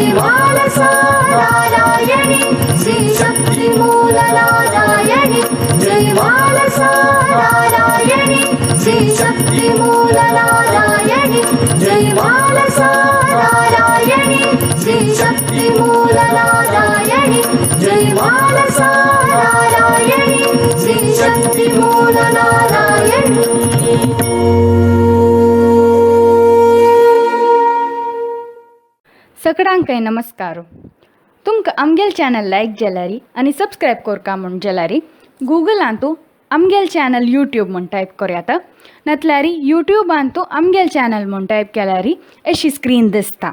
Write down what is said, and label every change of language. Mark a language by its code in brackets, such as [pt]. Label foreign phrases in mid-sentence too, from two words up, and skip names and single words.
[kok] मानसा नारायणी श्री शक्ति मूल नारायणी जय मानसा नारायणी श्री शक्ति मूल नारायणी जय मानसा नारायणी श्री शक्ति मूल नारायणी जय मानसा नारायणी श्री शक्ति मूल नारायणी. सगळ्यांक नमस्कार. तुमकां आमगेल चॅनल लायक जाल्यारी आनी सबस्क्रायब करका म्हूण जाल्यारी गुगलान तूं आमगेल चॅनल यूट्यूब म्हूण टायप करूं नातल्यारी यूट्यूबान तूं आमगेल चॅनल म्हूण टायप केल्यारी अशी स्क्रीन दिसता.